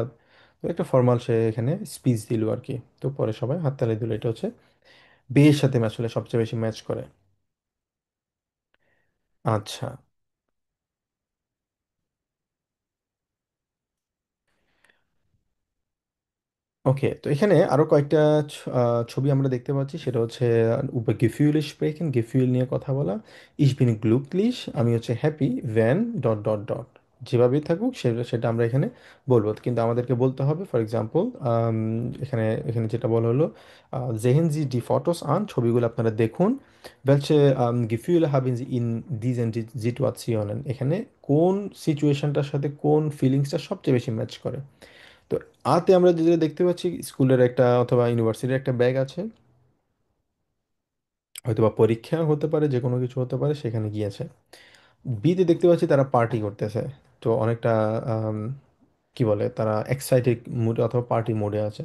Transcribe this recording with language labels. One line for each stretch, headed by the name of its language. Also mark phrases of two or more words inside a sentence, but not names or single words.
Bangla: তো একটা ফর্মাল সে এখানে স্পিচ দিল আর কি। তো পরে সবাই হাততালি দিল, এটা হচ্ছে বের সাথে আসলে সবচেয়ে বেশি ম্যাচ করে। আচ্ছা, ওকে, তো এখানে আরো কয়েকটা ছবি আমরা দেখতে পাচ্ছি, সেটা হচ্ছে
German: über Gefühle sprechen,
Bangla: গেফিউল নিয়ে কথা বলা।
German: ich bin glücklich,
Bangla: আমি হচ্ছে হ্যাপি, wenn ডট ডট ডট, যেভাবেই থাকুক সেটা সেটা আমরা এখানে বলবো, কিন্তু আমাদেরকে বলতে হবে ফর এক্সাম্পল এখানে এখানে যেটা বলা হলো
German: sehen Sie die Fotos an,
Bangla: ছবিগুলো আপনারা দেখুন,
German: welche Gefühle haben Sie in diesen Situationen,
Bangla: এখানে কোন সিচুয়েশনটার সাথে কোন ফিলিংসটা সবচেয়ে বেশি ম্যাচ করে। তো আতে আমরা যেটা দেখতে পাচ্ছি, স্কুলের একটা অথবা ইউনিভার্সিটির একটা ব্যাগ আছে, হয়তোবা পরীক্ষা হতে পারে, যে কোনো কিছু হতে পারে, সেখানে গিয়েছে। বিতে দেখতে পাচ্ছি তারা পার্টি করতেছে, তো অনেকটা আম, কি বলে, তারা এক্সাইটেড মুডে অথবা পার্টি মোডে আছে।